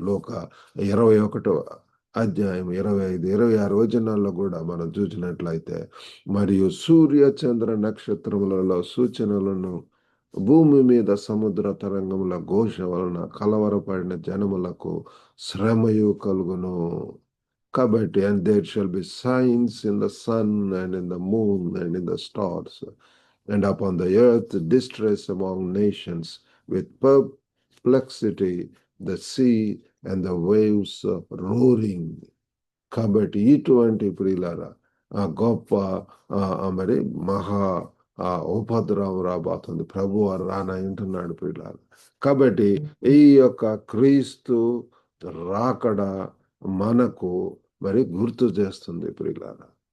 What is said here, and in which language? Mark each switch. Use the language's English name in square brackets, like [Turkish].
[Telugu] లూకా 21వ అధ్యాయం 25-26 వచనాల్లో కూడా మనం చూసినట్లయితే, మరియు సూర్య చంద్ర నక్షత్రములలో సూచనలను, భూమి మీద సముద్ర తరంగముల ఘోష వలన కలవరపడిన జనములకు శ్రమయు కలుగును. కాబట్టి [English] and there shall be signs in the sun and in the moon and in the stars, and upon the earth distress among nations, with perplexity, the sea and the waves roaring. [Telugu] కాబట్టి ఇటువంటి ప్రియులారా గొప్ప మరి మహా ఉపద్రవం రాబోతుంది. ప్రభు వారు రానంటున్నాడు ప్రియులారా. కాబట్టి ఈ యొక్క క్రీస్తు రాకడ మనకు మరి గుర్తు చేస్తుంది ప్రియులారా.